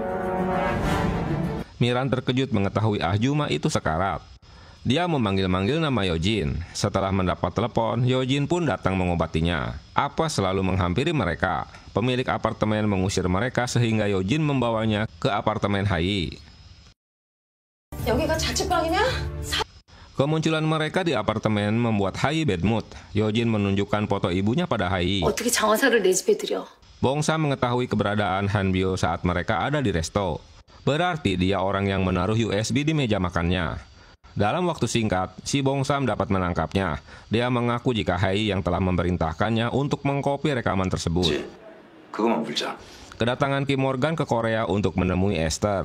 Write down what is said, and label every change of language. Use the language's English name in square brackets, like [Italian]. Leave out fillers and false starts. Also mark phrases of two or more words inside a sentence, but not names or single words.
[Indonesian] Miran terkejut mengetahui Ahjuma itu sekarat. Dia memanggil-manggil nama Yojin. Setelah mendapat telepon, Yojin pun datang mengobatinya. Apa selalu menghampiri mereka. Pemilik apartemen mengusir mereka sehingga Yojin membawanya ke apartemen Hayi. [Korean] 여기가 자취방이냐? [Indonesian] Kemunculan mereka di apartemen membuat Hayi [English] bad mood. [Indonesian] Yojin menunjukkan foto ibunya pada Hayi. [Korean] 어떻게 장화사를 내 집에 들여? [Indonesian] Bongsam mengetahui keberadaan Han Byul saat mereka ada di resto. Berarti dia orang yang menaruh USB di meja makannya. Dalam waktu singkat, si Bongsam dapat menangkapnya. Dia mengaku jika Hayi yang telah memerintahkannya untuk mengkopi rekaman tersebut. Kedatangan Kim Morgan ke Korea untuk menemui Esther.